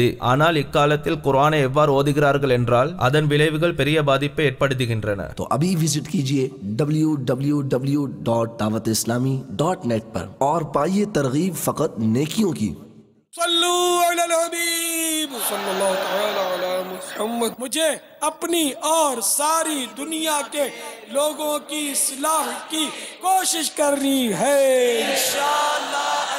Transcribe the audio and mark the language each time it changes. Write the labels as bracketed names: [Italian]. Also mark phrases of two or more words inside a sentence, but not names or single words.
[Tamil] ஆனால் இக்காலத்தில் குர்ஆனை எவ்வாறு ஓதுகிறார்கள் என்றால் அதன் விளைவுகள் பெரிய பாதிப்பை ஏற்படுத்துகின்றன. [Hindi] तो अभी विजिट कीजिए www.dawateislami.net पर और पाइए तरगीब फकत नेकियों की। [Arabic] صلوا على الحبيب صلى الله تعالى على محمد. [Hindi] मुझे अपनी और सारी दुनिया के लोगों की इस्लाह की कोशिश करनी है इंशाअल्लाह।